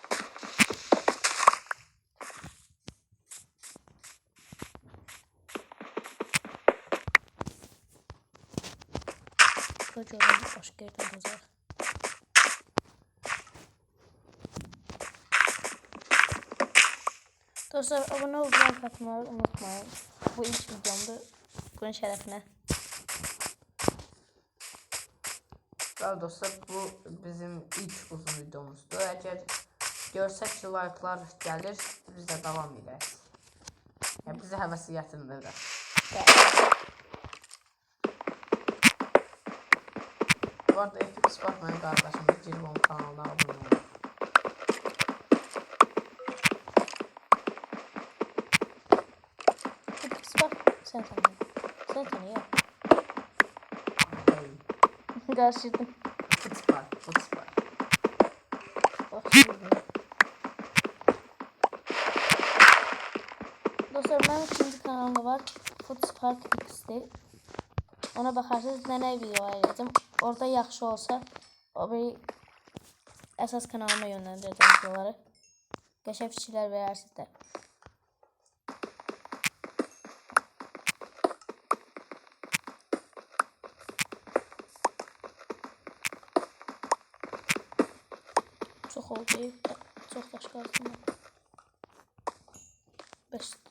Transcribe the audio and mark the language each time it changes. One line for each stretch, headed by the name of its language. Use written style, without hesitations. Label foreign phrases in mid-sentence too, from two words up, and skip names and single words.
Turkish: Kocaman başka yerden olacak. Dostlar, abone olup like atmayı unutmayın. Bu ilk videomdu. Bunun şerefine.
Azerbaijani: Bəli dostlar, bu bizim ilk uzun videomuzdur. Əgər görsək ki, like'lar gəlir, biz də davam edək. Yəni bizə həvəsi gətirmir. Bu arada Epic Spark mənim qardaşımdır. Girib onun kanalına abunə olun.
Turkish: Sen tanıyor. Karşıdım. Footspark. Dostlar, benim ikinci kanalımda var. Footspark X'dir. Ona bakarsınız, ne video ayıracağım.
Azerbaijani: Orada yaxşı olsa o bir əsas kanalıma yönləndirəcəm videoları. Qəşəng fikirlər verərsiniz də.
Turkish: Çok oldu. Çok taş kalsın. 5.